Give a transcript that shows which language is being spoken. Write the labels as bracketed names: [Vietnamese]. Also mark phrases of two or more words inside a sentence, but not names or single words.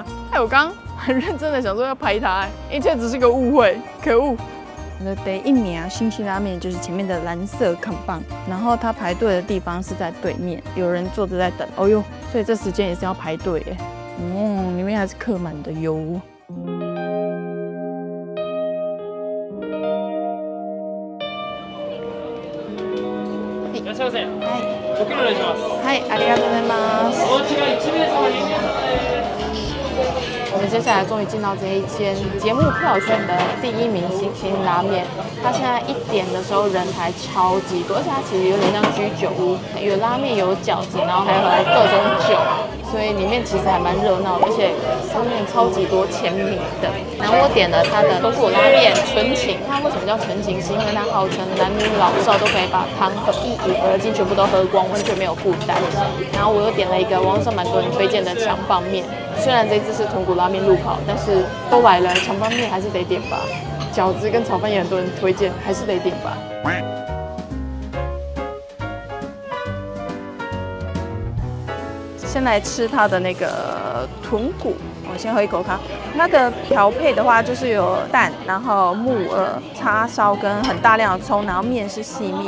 [Chinese] 我剛剛很認真的想說要拍它，一切只是個誤會，可惡。我的第一名星星拉麵就是前面的藍色扛棒，然後他排隊的地方是在對面，有人坐着在等。哦呦，所以這時間也是要排隊耶。裡面還是客滿的喲。 [Japanese] いらっしゃいませ。はい。ご協力お願いします。はい、ありがとうございます。お家が1名様2名様です。 [Chinese] 我们接下来終於進到這一間節目票選的第1名星星拉麵，它現在1點的時候人還超級多，而且它其實有點像居酒屋，有拉麵有餃子，然後還有各種酒，所以裡面其實還蠻熱鬧的，而且上面超級多簽名的。然後我點了它的豚骨拉麵純情，它為什麼叫純情？是因為它號稱男女老少都可以把湯喝一飲而盡，全部都喝光，完全沒有負擔。然後我又點了一個網上蠻多人推薦的強棒麵。雖然這一次是豚骨拉麵路跑，但是都來了，強棒麵還是得點吧。餃子跟炒飯也很多人推薦，還是得點吧。先來吃它的那個豚骨，我先喝一口它。它的調配的話就是有蛋，然後木耳、叉燒跟很大量的蔥，然後麵是細麵。